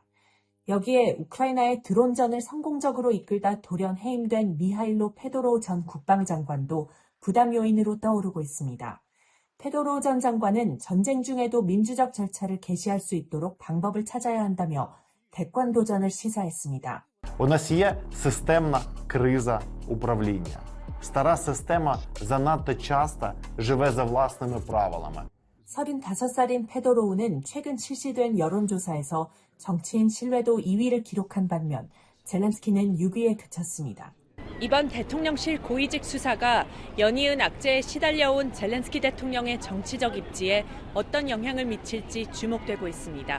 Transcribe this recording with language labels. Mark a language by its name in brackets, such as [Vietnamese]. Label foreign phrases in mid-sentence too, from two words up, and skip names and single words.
[Korean] 여기에 우크라이나의 드론전을 성공적으로 이끌다 돌연 해임된 미하일로 페도로우 전 국방장관도 부담 요인으로 떠오르고 있습니다. 페도로우 전 장관은 전쟁 중에도 민주적 절차를 개시할 수 있도록 방법을 찾아야 한다며 대권 도전을 시사했습니다. [Ukrainian] У нас є системна криза управління. Стара система занадто часто живе за власними правилами. [Korean] 35살인 페도로우는 최근 실시된 여론조사에서 정치인 신뢰도 2위를 기록한 반면 젤렌스키는 6위에 그쳤습니다. 이번 대통령실 고위직 수사가 연이은 악재에 시달려온 젤렌스키 대통령의 정치적 입지에 어떤 영향을 미칠지 주목되고 있습니다.